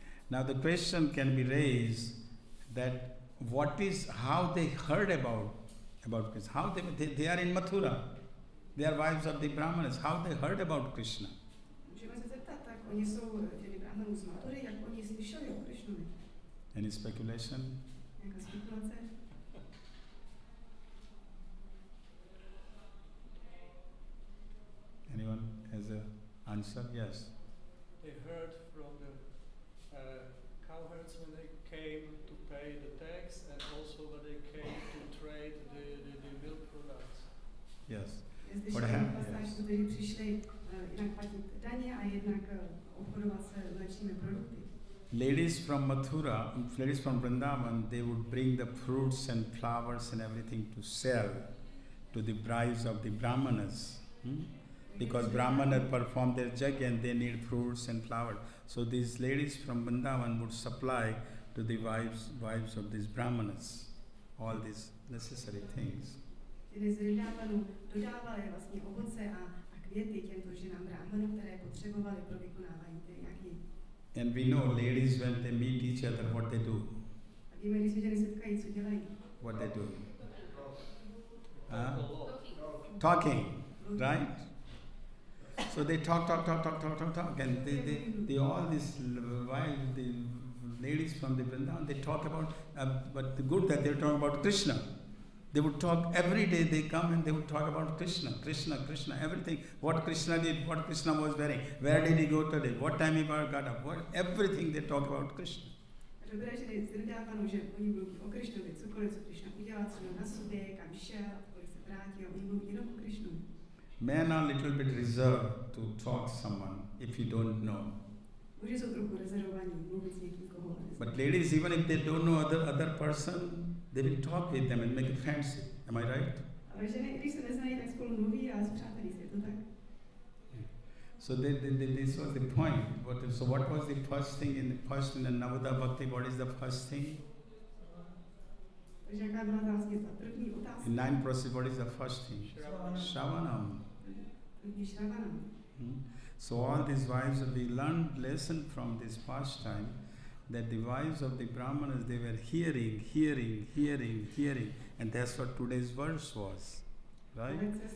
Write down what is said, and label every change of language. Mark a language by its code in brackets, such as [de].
[en] Now the question can be raised that how they heard about about Krishna. How they are in Mathura. They are wives of the Brahmanas. How they heard about Krishna? [cs] Můžeme se zeptat, tak oni jsou těmi brahmanů z Matury, jak oni slyšeli o Krishnovi. [en] Any speculation? [cs] Nějaká spekulace? [en] Anyone has an answer? Yes. They heard from the cowherds when they came to pay the tax, and also when they came to trade the milk products. Yes. What happened? Yes. [cs] Kteří přišli jednak platit daně a jednak obchodovat se mléčnými produkty. [en] Ladies from Mathura, ladies from Vrindavan, they would bring the fruits and flowers and everything to sell to the brides of the Brahmanas. Because Brahmana perform their yajna and they need fruits and flowers. So these ladies from Vrindavan would supply to the wives of these Brahmanas all these necessary things. [cs] Čili z Vrindávanu dodávali vlastně ovoce a květy těmto ženám Brahmanů, které potřebovali pro vykonávání té jagy. [en] And we know ladies when they meet each other, what they do. [cs] A víme, když se ženy setkají, co dělají? [en] What they do? Talking, right? So they talk, and they all these wives, the ladies from the Vrindavan, they talk about, but the good that they're talking about Krishna. They would talk every day. They come and they would talk about Krishna, everything. What Krishna did, what Krishna was wearing, where did he go today, what time he got up, everything they talk about Krishna. [cs] Dobré ženy z Vrindávanu, že oni mluví o Krishnovi, cokoliv, co Krishna udělal, co měl na sobě, kam šel, kolik se vrátil, oni mluví jenom o Krishnovi. [en] Men are a little bit reserved to talk to someone if you don't know. [cs] Muži jsou trochu rezervovaní mluvit s někým, koho neznáš. [en] But ladies, even if they don't know other person, they will talk with them and make a friendship. Am I right? [cs] Ale ženy, když se neznají, tak spolu mluví a zpřátelí se, je to tak? [en] So this was the point. What was the first thing in the Navada Bhakti? What is the first thing? [cs] Takže jaká byla vlastně ta první otázka? [en] In 9 process, what is the first thing? [sa] Shravanam. [cs] První Shravanam. [en] So all these wives, we learned lesson from this pastime that the wives of the Brahmanas, they were hearing, and that's what today's verse was, right?